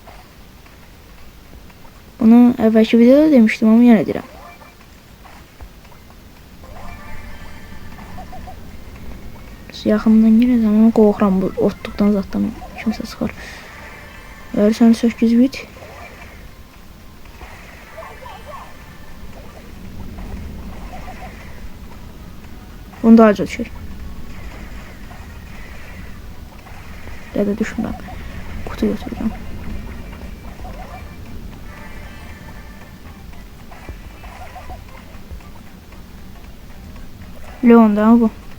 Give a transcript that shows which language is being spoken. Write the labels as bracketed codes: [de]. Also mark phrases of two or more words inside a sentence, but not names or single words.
[az] Bunu əvvəlki videoda demişdim, amma yenə deyirəm. Yaxından girəcəm, amma qorxuram bu otluqdan zatdan kimsə çıxar. Verirsən 8 bit. Bunu da acı düşür. Ya da düşmürəm. Kutu götürürəm. Leon'da bu.